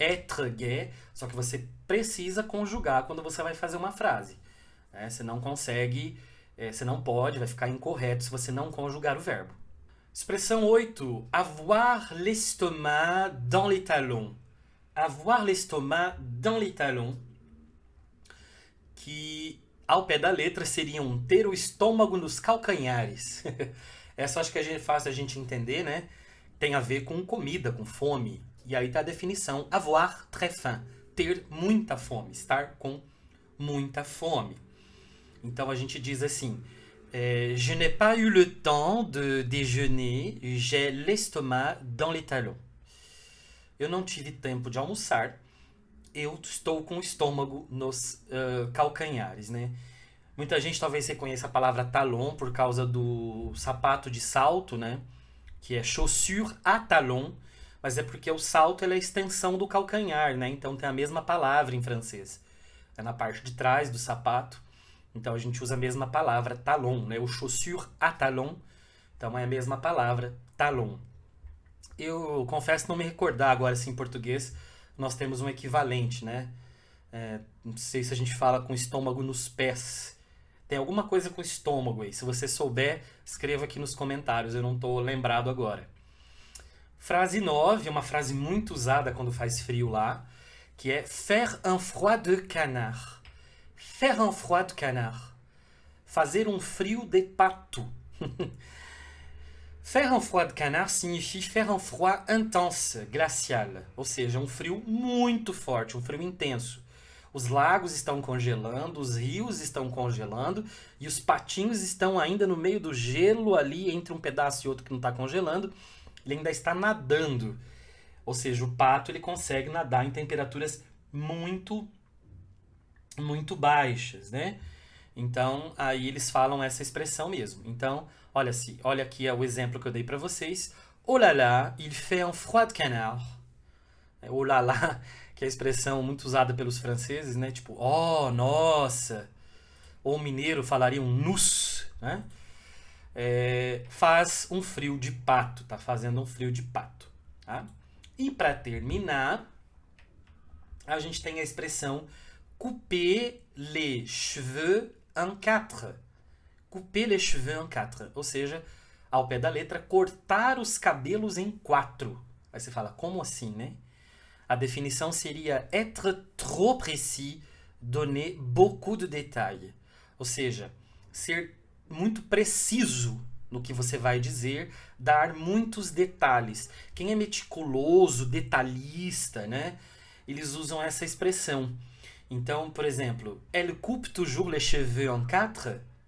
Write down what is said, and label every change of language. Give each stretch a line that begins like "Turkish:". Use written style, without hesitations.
Portuguese: Être gai, só que você precisa conjugar quando você vai fazer uma frase. Né? Você não consegue, você não pode, vai ficar incorreto se você não conjugar o verbo. Expressão 8.
French: Avoir l'estomac dans les talons. Avoir l'estomac dans les talons,
Portuguese: que ao pé da letra seriam ter o estômago nos calcanhares. Essa acho que é fácil a gente entender, né? Tem a ver com comida, com fome. E aí tá a definição,
French: avoir très faim,
Portuguese: ter muita fome, estar com muita fome. Então a gente diz assim,
French: je n'ai pas eu le temps de déjeuner, j'ai l'estomac dans les talons.
Portuguese: Eu não tive tempo de almoçar, eu estou com o estômago nos calcanhares, né? Muita gente talvez reconheça a palavra talon por causa do sapato de salto, né? Que é chaussure à talon, mas é porque o salto é a extensão do calcanhar, né? Então tem a mesma palavra em francês. É na parte de trás do sapato, então a gente usa a mesma palavra talon, né? O chaussure à talon, então é a mesma palavra talon. Eu confesso não me recordar agora se em português nós temos um equivalente, né? Não sei se a gente fala com estômago nos pés. Tem alguma coisa com estômago aí. Se você souber, escreva aqui nos comentários. Eu não estou lembrado agora. Frase 9, uma frase muito usada quando faz frio lá, que é
French: faire un froid de canard. Faire un froid de canard.
Portuguese: Fazer um frio de pato.
French: Faire un froid de canard signifie faire un froid intense, glacial.
Portuguese: Ou seja, um frio muito forte, um frio intenso. Os lagos estão congelando, os rios estão congelando e os patinhos estão ainda no meio do gelo ali, entre um pedaço e outro que não está congelando. Ele ainda está nadando. Ou seja, o pato ele consegue nadar em temperaturas muito, muito baixas, né? Então, aí eles falam essa expressão mesmo. Então, olha aqui o exemplo que eu dei para vocês.
French: Oh là là, il fait un froid de canard.
Portuguese: Oh là là, que é a expressão muito usada pelos franceses, né? Tipo, oh, nossa. Ou o mineiro falaria um nous, né? Faz um frio de pato, tá fazendo um frio de pato. Tá? E para terminar, a gente tem a expressão
French: couper les cheveux en quatre.
Portuguese: Couper les cheveux en quatre. Ou seja, ao pé da letra, cortar os cabelos em quatro. Aí você fala, como assim, né? A definição seria
French: être trop précis, donner beaucoup de détails.
Portuguese: Ou seja, ser muito preciso no que você vai dizer, dar muitos detalhes. Quem é meticuloso, detalhista, né? Eles usam essa expressão. Então, por exemplo,
French: elle coupe toujours les cheveux en quatre.